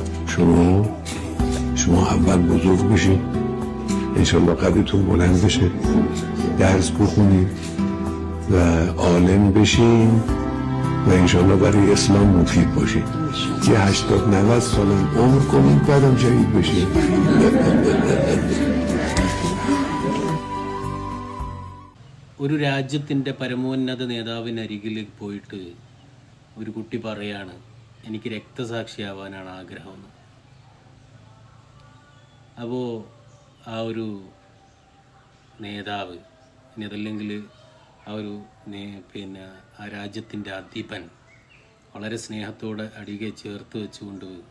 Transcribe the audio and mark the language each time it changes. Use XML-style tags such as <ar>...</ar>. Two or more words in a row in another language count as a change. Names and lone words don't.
<fa>شما اول بزرگ بشید، انشالله قدرتون بلند بشه، درس بخونید و عالم بشین و انشالله برای اسلام مفید باشید. یه 80-90 سالم عمر کنید بعدم شهید بشید.</fa> <ml>ഒരു രാജ്യത്തിൻ്റെ പരമോന്നത നേതാവിനരികിലേക്ക് പോയിട്ട് ഒരു കുട്ടി പറയാണ്, എനിക്ക് രക്തസാക്ഷിയാവാനാണ് ആഗ്രഹമെന്ന്. അപ്പോൾ ആ ഒരു നേതാവ്, ഇനി അതല്ലെങ്കിൽ ആ ഒരു ആ രാജ്യത്തിൻ്റെ അധിപൻ വളരെ സ്നേഹത്തോടെ അടികെ ചേർത്ത് വെച്ചുകൊണ്ട്</ml>